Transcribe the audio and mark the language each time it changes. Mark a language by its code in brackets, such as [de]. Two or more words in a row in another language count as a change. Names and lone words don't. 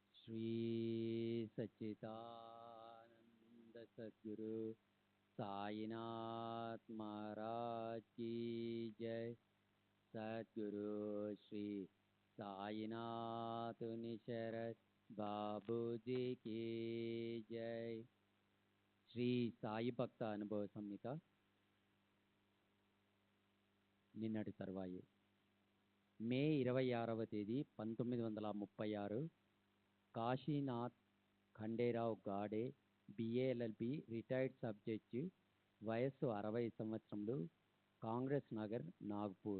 [hi] श्री सच्चिदानंद सद्गुरु साईनाथ महाराज की जय। सद्गुरु श्री साईनाथ निशरद बाबू जी की जय। [te] శ్రీ సాయి భక్త అనుభవ సంహిత నిన్నటి తర్వాయి మే 26వ తేదీ 1936 కాశీనాథ్ ఖండేరావు గాడే బిఏఎల్ఎల్బి [en] retired sub judge, [te] వయస్సు 60 సంవత్సరములు, కాంగ్రెస్ నగర్, నాగ్పూర్.